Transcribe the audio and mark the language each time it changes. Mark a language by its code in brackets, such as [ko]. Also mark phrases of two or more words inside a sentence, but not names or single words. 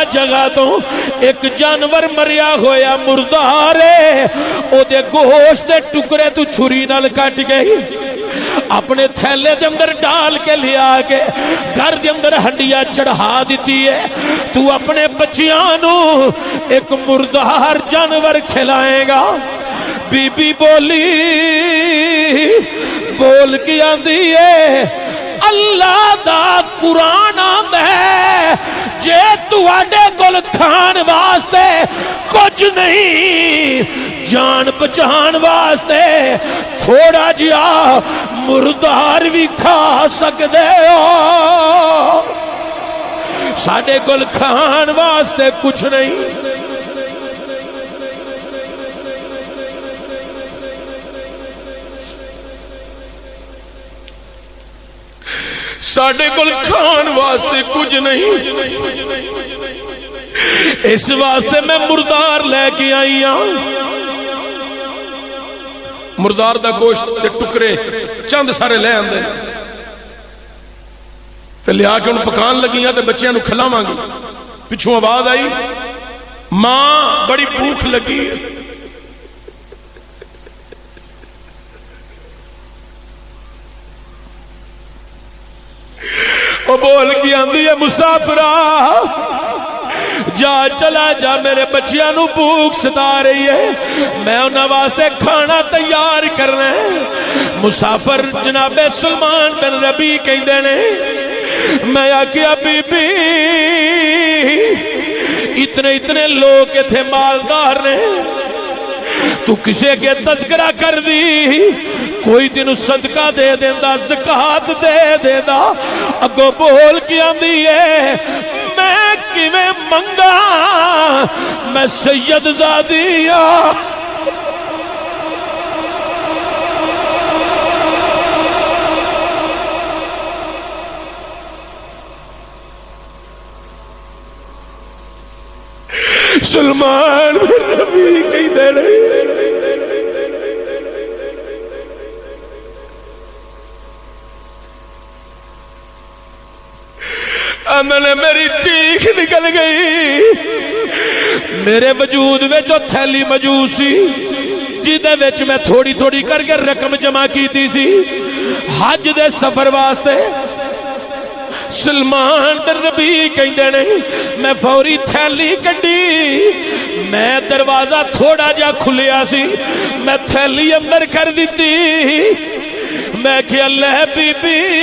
[pa] جگہ تو ایک جانور مریا ہویا مردارے او دے گوشت دے ٹکڑے تو چھری نال کٹ گئی اپنے تھیلے دے اندر ڈال کے لیا کے گھر دے اندر ہنڈیاں چڑھا دیتی ہے تو اپنے بچیاں نو ایک مردار جانور کھلائے گا بی بی بولی بول کے آندی ہے اللہ دا قرآن آندا ہے جے تواڈے کول کھان واسطے کچھ نہیں جان بچان واسطے تھوڑا جیا مردار بھی کھا سکدے ہو ساڈے کول کھان واسطے کچھ نہیں ساڈے کول کھان واسطے کچھ نہیں اس واسطے میں مردار لے کے آئی ہوں مردار دا گوشت دے ٹکڑے چند سارے لے آندے تے لیا کے ان پکان لگیاں تے بچیاں نو کھلاواں گی پچھوں آواز آئی ماں بڑی بھوک لگی وہ بول کی آندی ہے مسافرہ جا چلا جا میرے بچیاں نو بھوک ستا رہی ہے میں انہاں واسطے کھانا تیار کرنا ہے مسافر جناب سلمان بن ربیع کہندے نے میں آکھیا بی بی اتنے لوگ تھے مالدار نے تو کسے کے تذکرہ کر دی کوئی تینو صدقہ دے دیندا زکات دے دیندا اگو بول کی آندی ہے میں کیویں منگا میں سید زادی ہاں سلمان بن ربیع کہی دے رہی نے میری چیخ نکل گئی میرے وجود میں جو تھیلی موجود سی جدے وچ میں تھوڑی تھوڑی کر کے رقم جمع کیتی سی حج دے سفر واسطے سلمان بن ربیع کہندے نے میں فوری تھیلی کڈی میں دروازہ تھوڑا جا کھلیا سی میں تھیلی اندر کر دیتی میں کہ اللہ بی بی